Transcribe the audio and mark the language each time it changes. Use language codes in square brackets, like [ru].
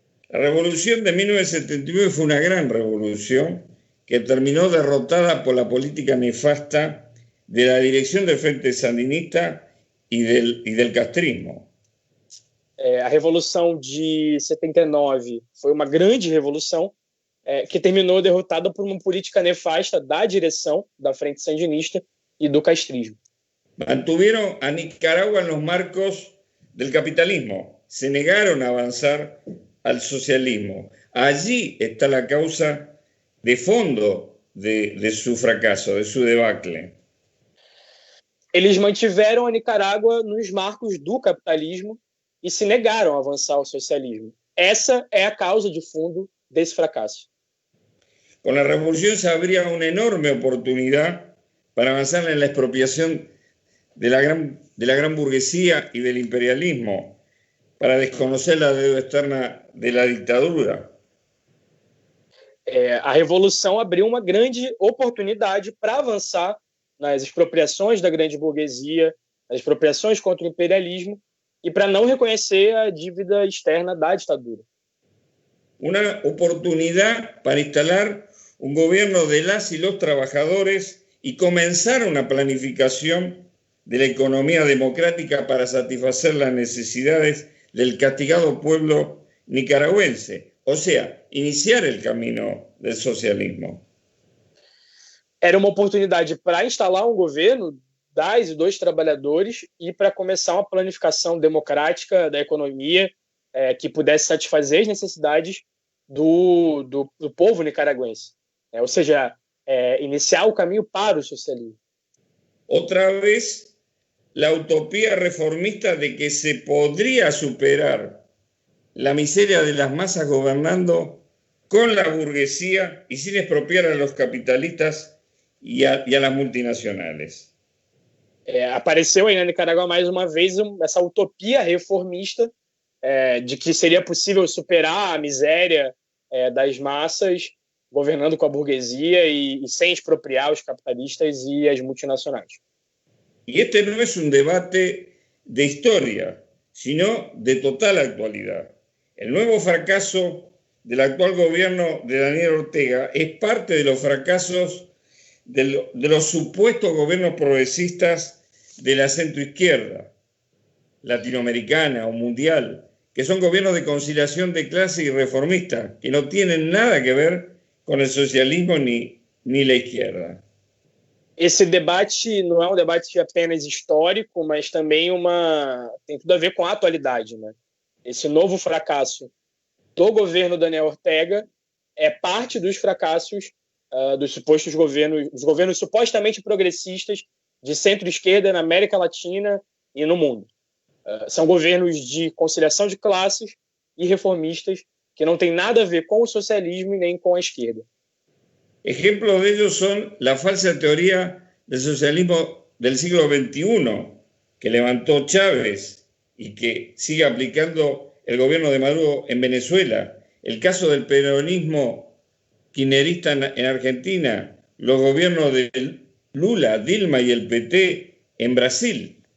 [es] La revolución de 1979 fue una gran revolución que terminó derrotada por la política nefasta de la dirección del Frente Sandinista y del castrismo. [pt] A Revolução de 79 foi uma grande revolução que terminou derrotada por uma política nefasta da direção da Frente Sandinista e do castrismo. [es] Mantuvieron a Nicaragua en los marcos del capitalismo, se negaron a avanzar al socialismo. Allí está la causa de fondo de su fracaso, de su debacle. [pt] Eles mantiveram a Nicarágua nos marcos do capitalismo e se negaram a avançar ao socialismo. Essa é a causa de fundo desse fracasso. [es] Con la revolución se abría una enorme oportunidad para avanzar en la expropiación de la gran burguesía y del imperialismo, para desconocer la deuda externa de la dictadura. [pt] A Revolução abriu uma grande oportunidade para avançar nas expropriações da grande burguesia, nas expropriações contra o imperialismo e para não reconhecer a dívida externa da ditadura. [es] Una oportunidad para instalar un gobierno de las y los trabajadores y comenzar una planificación de la economía democrática para satisfacer las necesidades del castigado pueblo nicaragüense, o sea, iniciar el camino del socialismo. [pt] Era uma oportunidade para instalar um governo das e dos trabalhadores e para começar uma planificação democrática da economia que pudesse satisfazer as necessidades do povo nicaragüense. Ou seja, iniciar o caminho para o socialismo. [es] Otra vez, la utopía reformista de que se podría superar la miseria de las masas gobernando con la burguesía y sin expropiar a los capitalistas y a las multinacionales. [pt] Apareceu aí na Nicarágua mais uma vez essa utopia reformista de que seria possível superar a miséria das massas governando com a burguesia e sem expropriar os capitalistas e as multinacionais. [es] Y este no es un debate de historia, sino de total actualidad. El nuevo fracaso del actual gobierno de Daniel Ortega es parte de los fracasos de los supuestos gobiernos progresistas de la centroizquierda, latinoamericana o mundial, que son gobiernos de conciliación de clase y reformistas, que no tienen nada que ver con el socialismo ni la izquierda. [pt] Esse debate não é um debate apenas histórico, mas também tem tudo a ver com a atualidade, né? Esse novo fracasso do governo Daniel Ortega é parte dos fracassos dos supostos governos, dos governos supostamente progressistas de centro-esquerda na América Latina e no mundo. São governos de conciliação de classes e reformistas que não têm nada a ver com o socialismo e nem com a esquerda. [es] Ejemplos de ellos son la falsa teoría del socialismo del siglo XXI que levantó Chávez y que sigue aplicando el gobierno de Maduro en Venezuela, el caso del peronismo kirchnerista en Argentina, los gobiernos de Lula, Dilma y el PT en Brasil.